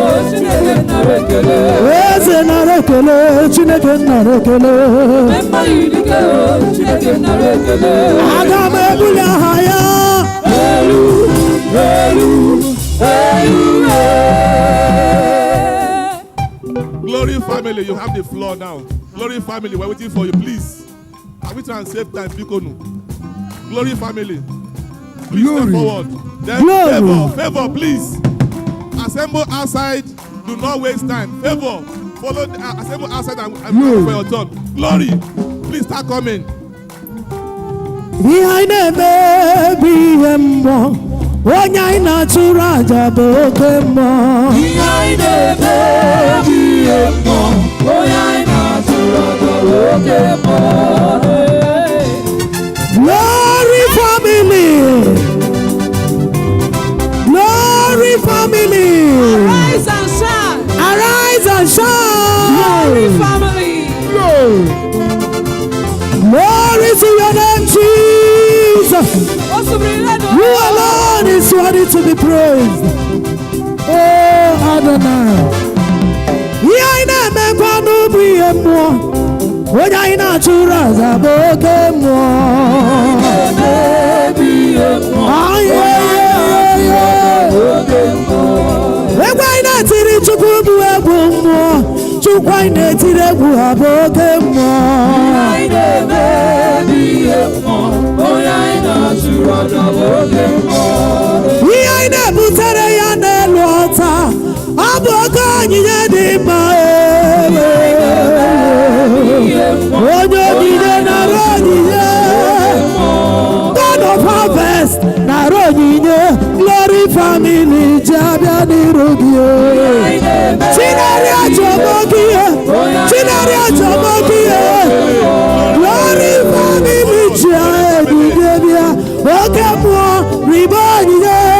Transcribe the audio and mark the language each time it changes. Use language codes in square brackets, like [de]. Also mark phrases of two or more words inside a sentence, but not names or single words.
[ig] Chineke nara ekele. Eze nara ekele, Chineke nara ekele. Mma yiri gị o, Chineke nara ekele. Aga m ebuli aha ya. Elu, elu, elu, elu. [en] Glory family, you have the floor now. Glory family, we're waiting for you, please. Are we trying to save time, Bikonu? Glory family. Please step Glory. forward. Then Glory. favor, favor, please. Assemble outside. Do not waste time. Favor, follow the, uh, assemble outside and, and Glory. wait for your turn. Glory, please start coming. [ig] Ihe anyị na-eme bụ ihe mmụọ. Onye anyị na-atụrụ aja bụ oke mmụọ. Ihe anyị na-eme bụ ihe mmụọ. Onye anyị na-atụrụ aja bụ oke mmụọ. [en] Glory family. Glory family. Arise and shine. Arise and shine. Glory family. Glory. Glory to your name, Jesus. You alone is worthy to be praised. Oh, Adonai. [ig] Ihe anyị na-emekwa n'ubu ihe mmụọ. Onye anyị na-achụrụ aja bụ oke mmụọ. Anyị, egwu anyị na-etiri Chukwu bụ egwu mmụọ. Chukwu anyị na-etiri egwu ha bụ oke mmụọ. Ihe anyị na-eme bụ ihe mmụọ. Onye anyị na-atụrụ ọjọ bụ oke mmụọ. Ihe anyị na-ebutere ya n'elu ọta, ọ bụ oke onyinye dị mma, ee. Ihe mmụọ. Onye onyinye nara onyinye. [en] God of harvest [ig] nara onyinye. Glory family ji abịa n'iru gị, o. Chinere achọbọ gị, o. Chinere achọbọ gị, o. Glory family ji ebube bịa. Oke mmụọ, ribe onyinye.